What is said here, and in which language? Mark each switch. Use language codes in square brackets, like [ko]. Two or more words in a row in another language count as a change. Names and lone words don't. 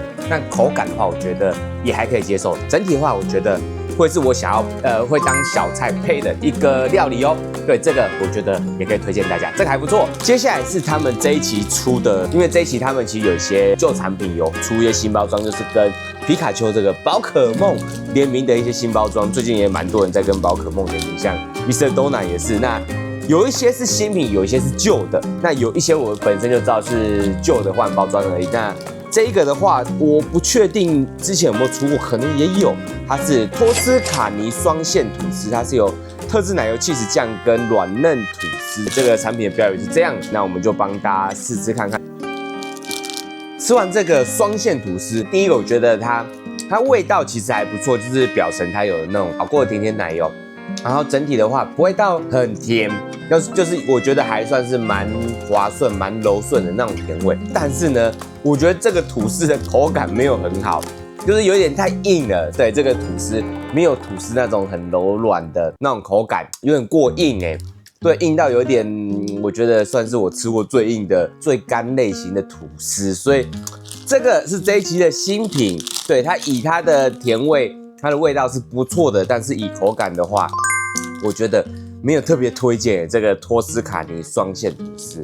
[zh] 但口感的話，我覺得也還可以接受。整體的話，我覺得會是我想要會當小菜配的一個料理哦。對，這個我覺得也可以推薦大家，這個還不錯。接下來是他們這一期出的，因為這一期他們其實有一些舊產品有出一些新包裝，就是跟皮卡丘這個寶可夢聯名的一些新包裝。最近也蠻多人在跟寶可夢聯名，像 Mr. Donut 也是。那有一些是新品，有一些是舊的。那有一些我本身就知道是舊的換包裝而已。那這一個的話，我不確定之前有沒有出過，可能也有。它是托斯卡尼雙線吐司，它是有特制奶油起司醬跟軟嫩吐司。這個產品的標語是這樣，那我們就幫大家試吃看看。吃完這個雙線吐司，第一個我覺得它味道其實還不錯，就是表層它有那種熬過的甜甜奶油，然後整體的話不會到很甜，就是我覺得還算是蠻滑順、蠻柔順的那種甜味。但是呢，我覺得這個吐司的口感沒有很好，就是有點太硬了。對，這個吐司沒有吐司那種很柔軟的那種口感，有點過硬欸。對，硬到有點，我覺得算是我吃過最硬的、最乾類型的吐司。所以這個是這一期的新品。對，它以它的甜味，它的味道是不錯的，但是以口感的話，我覺得沒有特別推薦這個托斯卡尼雙線吐司。